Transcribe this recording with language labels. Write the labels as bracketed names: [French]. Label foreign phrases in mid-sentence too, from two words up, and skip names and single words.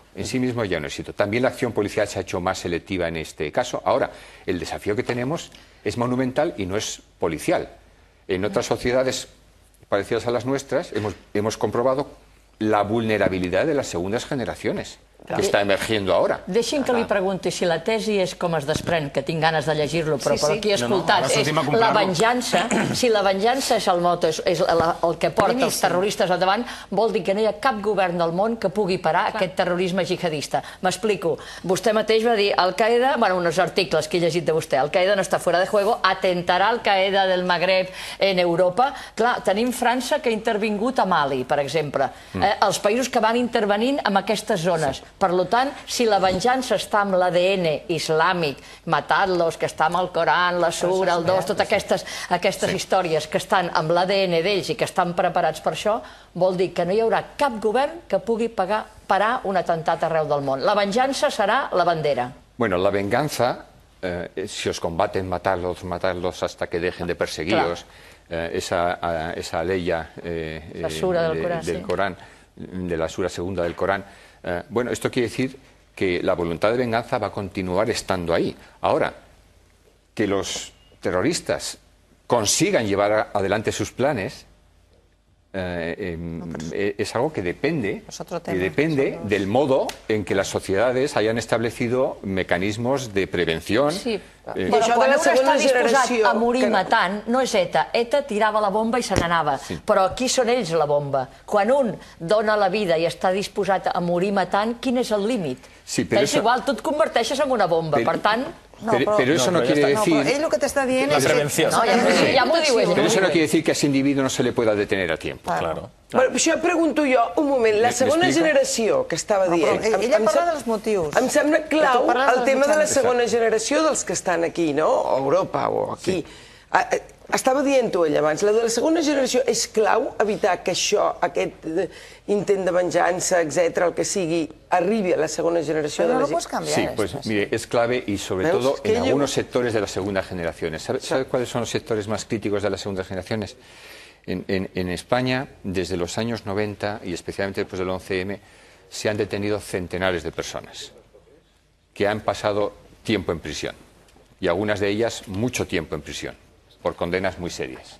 [Spanish] También la acción policial se ha hecho más selectiva en este caso. Ahora, el desafío que tenemos es monumental y no es policial. En otras sociedades parecidas a las nuestras hemos comprobado la vulnerabilidad de las segundas generaciones, que està emergiendo ara. [Catalan] Deixi'm que li pregunti si la tesi és com es desprèn, que tinc ganes de llegir-lo, però per aquí he escoltat, és la venjança, si la venjança és el mot, és el que porta els terroristes al davant, vol dir que no hi ha cap govern del món que pugui parar aquest terrorisme jihadista. M'explico. Vostè mateix va dir, Al-Qaeda, bueno, uns articles que he llegit de vostè, Al-Qaeda no està [Spanish] fuera de juego, [Catalan] atentarà Al-Qaeda del Magreb en Europa. Clar, tenim França que ha intervingut a Mali, per exemple. Els països que van intervenint en aquestes zones. Per tant, si la venjança està amb l'ADN islàmic, matar-los, que està amb el Coran, la Sura, el Dos, totes aquestes històries que estan amb l'ADN d'ells i que estan preparats per això, vol dir que no hi haurà cap govern que pugui parar un atemptat arreu del món. La venjança serà la bandera. [Spanish] Bueno, la venganza, si os combaten, matarlos hasta que dejen de perseguiros, esa ley del Corán, de la Sura segunda del Corán. Bueno, esto quiere decir que la voluntad de venganza va a continuar estando ahí. Ahora, que los terroristas consigan llevar adelante sus planes es algo que depende del modo en que las sociedades hayan establecido mecanismos de prevención. [Catalan] Sí, però quan un està disposat a morir matant, no és ETA. ETA tirava la bomba i se n'anava, però aquí són ells la bomba. Quan un dona la vida i està disposat a morir matant, quin és el límit? És igual, tu et converteixes en una bomba, per tant... [Spanish] Pero eso no quiere decir... Él lo que te está diciendo es... La prevención. Pero eso no quiere decir que a ese individu no se le pueda detener a tiempo. Claro. [Catalan] Bueno, això pregunto jo, un moment, la segona generació que estava dient... Ella parla dels motius. Em sembla clau el tema de la segona generació dels que estan aquí, no? A Europa o aquí. Estava dient-ho ell abans, la de la segona generació és clau evitar que això, aquest intent de venjança, etc., el que sigui, arribi a la segona generació de la gent. [Spanish] Pero no lo puedes cambiar. Sí, pues mire, es clave y sobre todo en algunos sectores de las segundas generaciones. ¿Sabe cuáles son los sectores más críticos de las segundas generaciones? En España, desde los años 90 y especialmente después del 11M, se han detenido centenares de personas que han pasado tiempo en prisión y algunas de ellas mucho tiempo en prisión por condenas muy serias.